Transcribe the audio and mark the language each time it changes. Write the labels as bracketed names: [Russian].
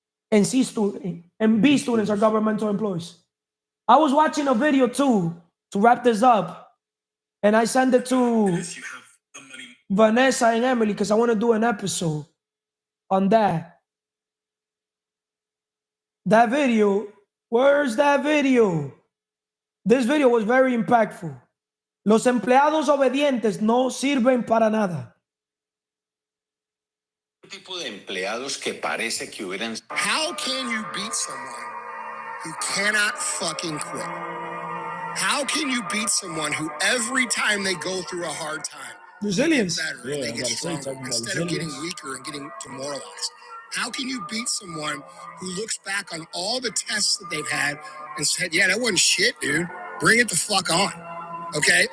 [English] And C student and B students are governmental employees. I was watching a video too to wrap this up, and I sent it to Vanessa and Emily because I want to do an episode on that. That video, where's that video? This video was very impactful. [Spanish] Los empleados obedientes no sirven para nada. Tipo de empleados que parece que hubieran. [English] How can you beat someone who cannot fucking quit? How can you beat someone who every time they go through a hard time, resilience, they get better and they get stronger instead of getting weaker and getting demoralized? How can you beat someone who looks back on all the tests that they've had and said, yeah, that wasn't shit, dude. Bring it the fuck on. Okay?